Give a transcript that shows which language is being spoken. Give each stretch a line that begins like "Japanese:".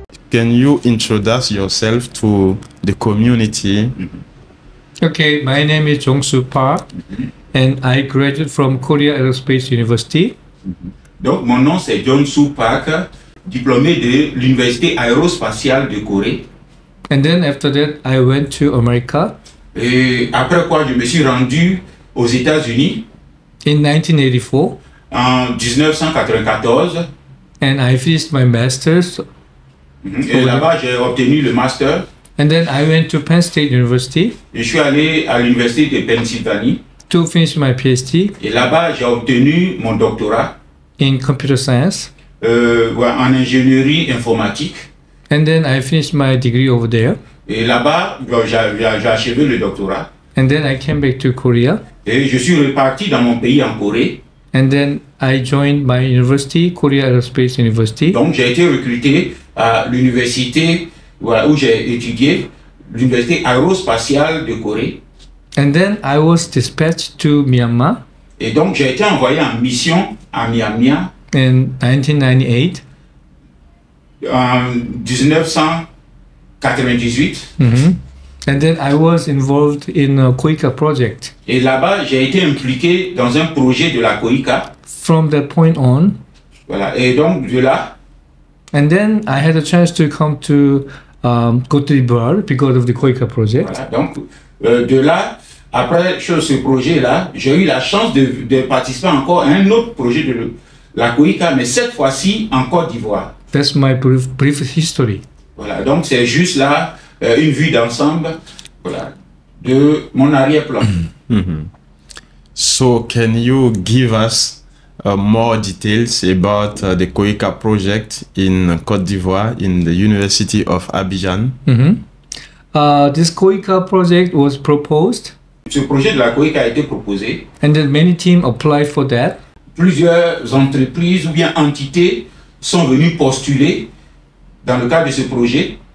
English: Can you introduce yourself to the community? Okay, my name is Jong-soo Park and I graduated from Korea Aerospace University.
French: Donc, mon nom c'est Jong-soo Park, diplômé de l'Université aérospatiale de Corée.
English: And then after that, I went to America
French: Et après quoi, je me suis rendu aux États-Unis
English: in 1984
French: en 1994.
English: and I finished my master's.
French: Et là-bas, j'ai obtenu le master.
English: And then I went to Penn State University
French: Je suis allé à l'Université de Pennsylvanie.
English: to finish my PhD
French: Et là-bas, j'ai obtenu mon doctorat
English: in computer science.
French: en ingénierie informatique.
English: And then I finished my degree over there.
French: Et là-bas, j'ai achevé le doctorat.
English: And then I came back to Korea.
French: Et je suis reparti dans mon pays en Corée.
English: And then I joined my university, Korea Aerospace University.
French: Donc, j'ai été recruté à l'université où j'ai étudié, l'université aérospatiale de Corée.
English: And then I was dispatched to Myanmar
French: Et donc, j'ai été envoyé en mission à Myanmar
English: in 1998.
French: en 1998.
English: And then I was involved in a KOICA project.
French: Et là-bas, j'ai été impliqué dans un projet de la KOICA.
English: From that point on,
French: Voilà. Et donc, de là,
English: and then I had a chance to come to Côte d'Ivoire because of the KOICA project.
French: voilà. Donc, de là, après ce projet-là, j'ai eu la chance de participer encore à un autre projet de la KOICA, mais cette fois-ci en Côte d'Ivoire.
English: That's my brief history.
French: Voilà, donc c'est juste là une vue d'ensemble, voilà, de mon arrière-plan.
English: So, can you give us more details about the KOICA project in Côte d'Ivoire in the University of Abidjan? This KOICA project was proposed,
French: Ce projet de la KOICA a été proposé.
English: and then many teams applied for that.
French: Plusieurs entreprises ou bien entités sont venues postuler dans le cadre de ce projet